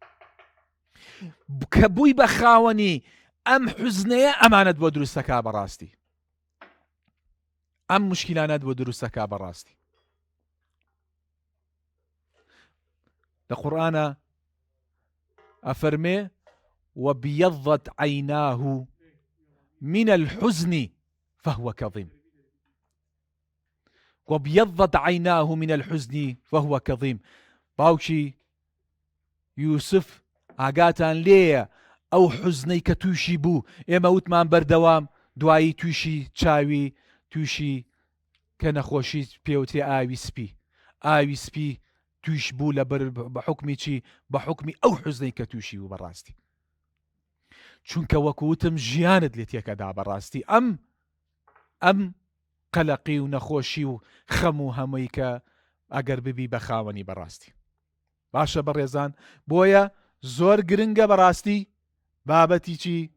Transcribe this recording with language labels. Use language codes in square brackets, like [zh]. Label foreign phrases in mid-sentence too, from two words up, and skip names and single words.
[ckb] کە بووی بە خاوەنی ئەم حوزنەیە ئەمانەت بۆ دروستەکا بەڕاستی ئەم مشکلانەت بۆ دروستەکا بەڕاستی لە قورئانە ئەفەرمێ [ar] وبيضت عيناه من الحزن فهو كظيم وبيضت عيناه من الحزن فهو كظيم [ckb] باوکی یوسف ئاگاتان لێیە ئەو حوزنەی کە تووشی بوو ئێمە وتمان بەردەوام دوایی تووشی چاوی تووشی کە نەخۆشی پێوتێ ئاوی سپی توش بوو لەبەر بە حکمی چی بە حکمی ئەو حوزنەی کە تووشی و بەڕاستی چونکە وەکوتم ژیانت لێ تێکەدا بەڕاستی ئەم قەلەقی و نەخۆشی و خەم و هەمووی کە ئەگەر ببی بە خاوەنی بەڕاستی باشە بەڕێزان بۆیە زۆر گرنگە بەڕاستی بابەتی چی